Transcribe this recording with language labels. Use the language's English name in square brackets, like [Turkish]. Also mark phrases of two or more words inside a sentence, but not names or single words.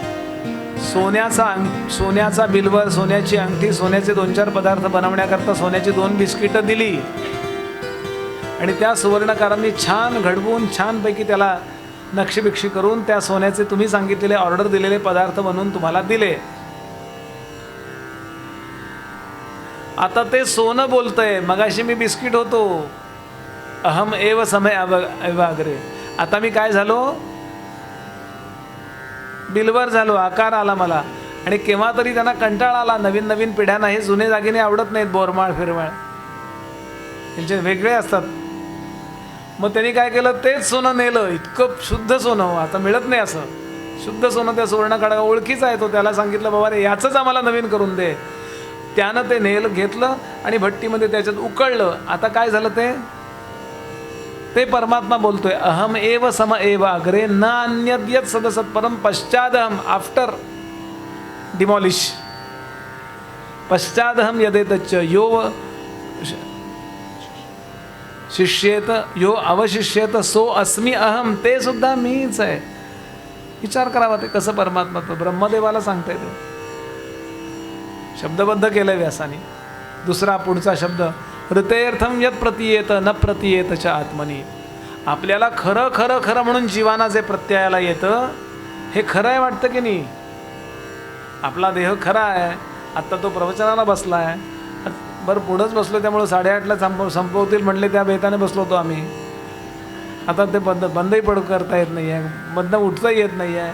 [Marathi] सोन्याचा बिल्वर, सोन्याची अंगठी, सोन्याचे 2-4 पदार्थ बनवण्याकरता सोन्याची 2 बिस्किटं दिली आणि त्या सुवर्णकारांनी छान घडवून छानपैकी त्याला नक्षीबिक्षी करून त्या सोन्याचे तुम्ही सांगितलेले ऑर्डर दिलेले पदार्थ बनवून तुम्हाला दिले. आता ते सोनं बोलतंय, मगाशी मी बिस्किट होतो. [Sanskrit] अहम एव समय एव अग्रे. [Marathi] आता मी काय झालो? बिलवर झालो, आकार आला मला. आणि केव्हा तरी त्यांना कंटाळा आला. नवीन पिढ्यांना हे जुने दागिने आवडत नाहीत, बोरमाळ फिरमाळ त्यांचे वेगळे असतात. मग त्यांनी काय केलं? तेच सोनं नेलं. इतकं शुद्ध सोनं आता मिळत नाही. असं शुद्ध सोनं त्या सुवर्णकाळा ओळखीचा आहे तो. त्याला सांगितलं, बाबा रे याचंच आम्हाला नवीन करून दे. त्यानं ते घेतलं आणि भट्टीमध्ये त्याच्यात उकळलं. आता काय झालं? ते परमात्मा बोलतोय, [Sanskrit] अहम एव सम एव अग्रे न अन्यद्यत् सदसत् परम पश्चादहम. [English] after demolish, [Sanskrit] पश्चादहम यदेतच्च यो शिष्येत यो अवशिष्येत सो अस्मि अहम. [Marathi] ते सुद्धा मीच आहे. विचार करावा ते कसं परमात्मा. ब्रह्मदेवाला सांगताय ते. शब्दबद्ध केलंय व्यासाने. दुसरा पुढचा शब्द, [Sanskrit] ऋतेर्थम यत् प्रतीयेत न प्रतीयेत च आत्मनी. [Marathi] आपल्याला खरं खरं खरं म्हणून जीवाना जे प्रत्ययाला येतं हे खरं आहे वाटतं की नाही? आपला देह खरा आहे. आत्ता तो प्रवचनाला बसला आहे. बरं पुढंच बसलो, त्यामुळं 8:30ला संपवतील म्हणले त्या बेताने बसलो होतो आम्ही. आता ते बंदही करता येत नाही आहे, मधनं उठता येत नाही आहे.